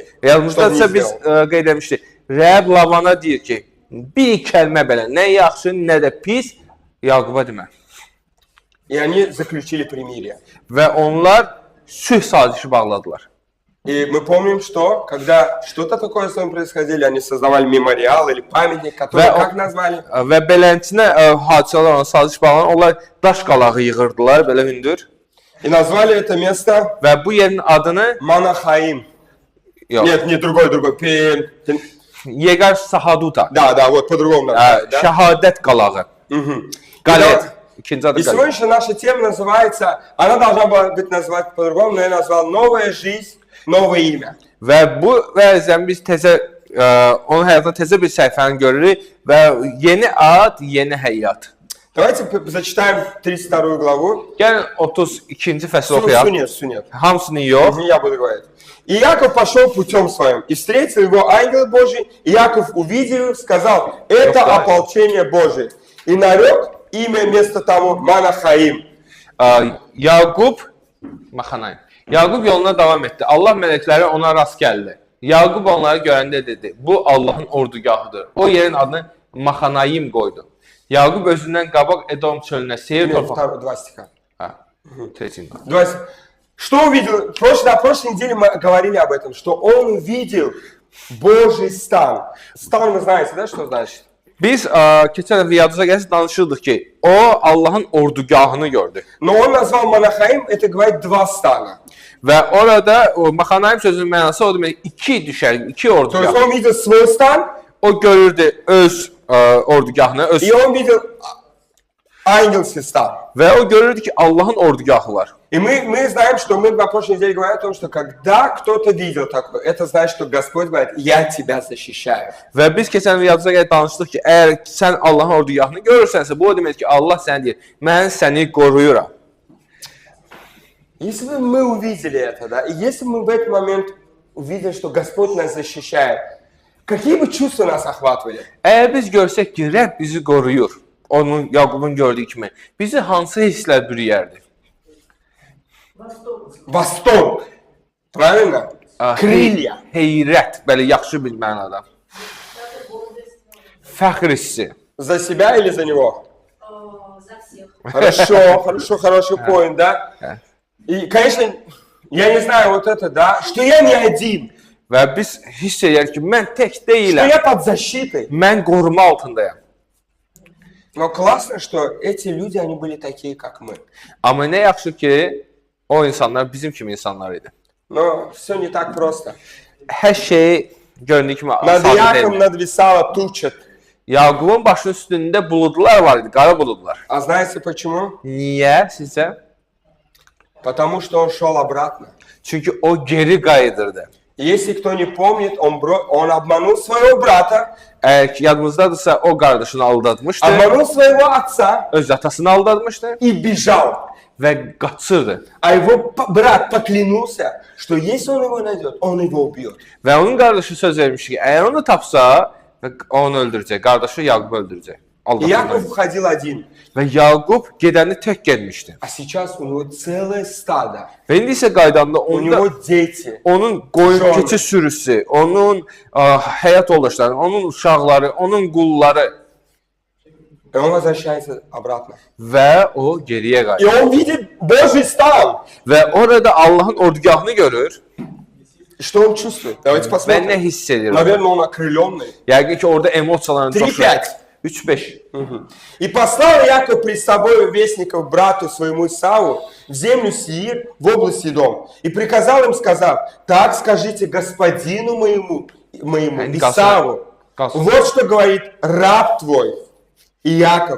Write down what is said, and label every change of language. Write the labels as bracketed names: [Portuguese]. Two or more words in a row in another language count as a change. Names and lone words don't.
[Azerbaijani] Yadımızdadsa biz qeyd etmişdik. Rəbb Lavana deyir ki, bir kəlmə belə, nə yaxşı, nə də pis, Yaquba demə. [Russian] И они заключили примирие. [Azerbaijani] Və onlar sülh sazişi bağladılar. [Russian] И мы помним, что когда что-то такое с ним происходило, они создавали мемориал или памятник, который как назвали? [Azerbaijani] Və belənçinə hadisələr olan saziş bağlanan, onlar daş qalağı yığırdılar, belə hündür. [Russian] И назвали это место [Azerbaijani] Və bu yerin adını Манахаим. yox, [Russian] Нет, не другой. [Azerbaijani] Yegar Sahaduta, [Russian] Да, вот по-другому назвали. Да? [Azerbaijani] şəhadət qalağı. Qalet. İkinci adı [Russian] И [Azerbaijani] qalet. [Russian] сегодняшняя наша тема называется, она должна была быть названа по-другому, но я назвал «Новая жизнь, новое имя». [Azerbaijani] Və bu vəziyyətən biz təzə, onun həyatında təzə bir səhifəni görürük və yeni ad, yeni həyat. [Russian] Давайте зачитаем 32 главу. [Azerbaijani] Gəlin 32-ci fəsli oxuyaq. Сунет. Hamısını yox. [Russian] Я буду говорить. И Иаков пошел путем своим, и встретил его ангел Божий. И Иаков, увидев, сказал, это ополчение Божие. И нарек имя место тому Манахаим. [Azerbaijani] Yaqub Yaqub yoluna davam etdi. Allah mələkləri ona rast gəldi. Yaqub onları görəndə dedi, bu Allahın ordugahıdır. O yerin adını Maxanayim qoydu. Yaqub özündən qabaq Edom çölünə seyir torpağı. [Russian] Два стиха. Tretiyim. Что увидел? На прошлой неделе мы говорили об этом, что он увидел Божий стан. Стан, вы знаете, да, что значит? [Azerbaijani] Biz keçən dəfə yadınıza gəlsə danışırdıq ki, o Allahın ordugahını gördü. [Russian] Но он naзвал Манахаим, это говорит два стана. [Azerbaijani] Və orada o Maxanayim sözünün mənası o demək iki düşər, iki [Russian] То есть [Azerbaijani] ordugah. [Russian] он видел свой стан, [Azerbaijani] O görürdü öz ordugahını, öz [Russian] и он видел ангельский стан. [Azerbaijani] və o görürdü ki, Allahın ordugahı var. [Russian] И мы знаем, что мы на прошлой неделе говорили о том, что когда кто-то видел такое, это значит, что Господь говорит, я тебя защищаю. [Azerbaijani] Və biz keçən dəfə yadınıza gəlib danışdıq ki, əgər sən Allahın ordugahını görürsənsə, bu o demək ki, Allah sənə deyir, mən səni qoruyuram. [Russian] Если бы мы увидели это, да, и если бы мы в этот момент увидели, что Господь нас защищает, какие бы чувства нас охватывали? [Azerbaijani] Əgər biz görsək ki, Rəbb bizi qoruyur, onun Yaqubun gördüyü kimi, bizi hansı hisslər bürüyərdi? [Russian] Восторг. Правильно? Крылья. [Azerbaijani] Heyrət, belə yaxşı bir mənada. Fəxr hissi. [Russian] За себя или за него? За всех. Хороший поинт, да? И, конечно, я не знаю вот это, да, что я не один, [Azerbaijani] Və biz hiss edərik ki, mən tək [Russian] что [Azerbaijani] deyiləm, [Russian] я под защитой. [Azerbaijani] mən qoruma altındayam. [Russian] Но классно, что эти люди, они были такие, как мы. [Azerbaijani] Amma nə yaxşı ki, o insanlar bizim kimi insanlar idi. [Russian] Но все не так просто. [Azerbaijani] Hər şey göründüyü kimi [Russian] Над [Azerbaijani] sadə [Russian] Иаковом [Azerbaijani] deyil. [Russian] надвисала туча. [Azerbaijani] Yaqubun başının üstündə buludlar var idi, qara buludlar. [Russian] А знаете почему? [Azerbaijani] Niyə sizcə? [Russian] Потому что он шел обратно. [Azerbaijani] Çünki o geri qayıdırdı. [Russian] Если кто не помнит, он обманул своего брата, [Azerbaijani] Əgər ki, yadınızdadırsa, o qardaşını aldatmışdı, [Russian] обманул своего отца [Azerbaijani] öz atasını aldatmışdı [Russian] и bежал. [Azerbaijani] və qaçırdı. [Russian] А его брат поклялся, что если он его найдет, он его убьет. [Azerbaijani] Və onun qardaşı söz vermiş ki, əgər onu tapsa, onu öldürəcək, qardaşı Yaqubu öldürəcək. [Russian] И Яков uходил один. [Azerbaijani] Və Yaqub gedəni tək getmişdi. [Russian] А сейчас у него целое стадо. [Azerbaijani] Və indi isə qaydanda [Russian] У него [Azerbaijani] onda [Russian] дети. [Azerbaijani] onun qoyun keçi sürüsü, onun həyat yoldaşları, onun uşaqları, onun qulları [Russian] И он возвращается обратно. [Azerbaijani] və o geriyə [Russian] И [Azerbaijani] qayıdır. [Russian] он видит Божий стан. [Azerbaijani] Və orada Allahın ordugahını görür [Russian] И что он чувствует? Давайте [Azerbaijani] və nə [Russian] посмотрим. [Azerbaijani] hiss edir? [Russian] Наверное, он окрыленный. [Azerbaijani] Yəqin ki, orada emosiyalarını [Russian] 3-5. [Azerbaijani] 3-5. [Russian] И послал Яков пред собой вестников брату своему Исаву в землю Сиир в область Идом. И приказал им, сказав, так скажите господину моему Исаву. Вот что говорит раб твой, Иаков.